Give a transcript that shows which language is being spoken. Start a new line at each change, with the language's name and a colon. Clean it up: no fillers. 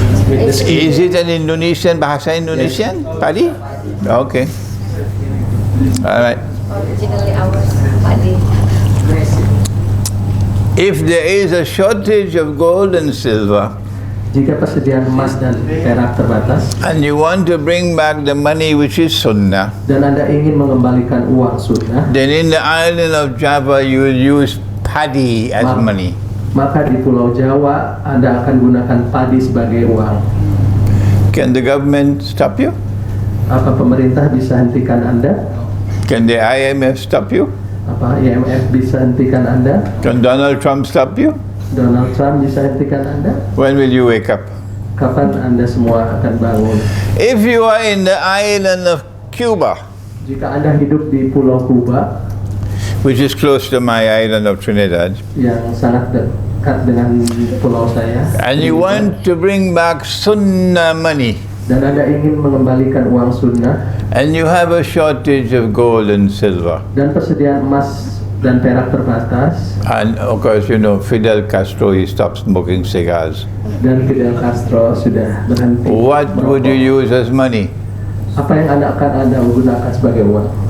English: Is it an Indonesian, bahasa Indonesian? Padi? Okay. All right. Originally ours, padi. If there is a shortage of gold and silver,
Indonesian: Jika persediaan emas dan perak terbatas,
English: and you want to bring back the money which is sunnah,
Indonesian: dan Anda ingin mengembalikan uang sunnah,
English: then in the island of Java you will use padi as money.
Indonesian: maka di Pulau Jawa Anda akan gunakan padi sebagai uang.
English: Can the government stop you?
Indonesian: Apa pemerintah bisa hentikan Anda?
English: Can the IMF stop you?
Indonesian: Apa IMF bisa hentikan Anda?
English: Can Donald Trump stop you?
Indonesian: Donald Trump bisa hentikan Anda?
English: When will you wake up?
Indonesian: Kapan Anda semua akan bangun?
English: If you are in the island of Cuba,
Indonesian: Jika Anda hidup di Pulau Kuba,
English: which is close to my island of Trinidad,
Indonesian: yang sangat dekat dengan pulau saya,
English: and you want to bring back sunnah money,
Indonesian: dan Anda ingin mengembalikan uang sunnah,
English: and you have a shortage of gold and silver,
Indonesian: dan persediaan emas dan perak terbatas,
English: and of course you know Fidel Castro, he stopped smoking cigars,
Indonesian: dan Fidel Castro sudah berhenti
English: what would you
Indonesian: merokok,
English: use as money?
Indonesian: apa yang Anda gunakan sebagai uang?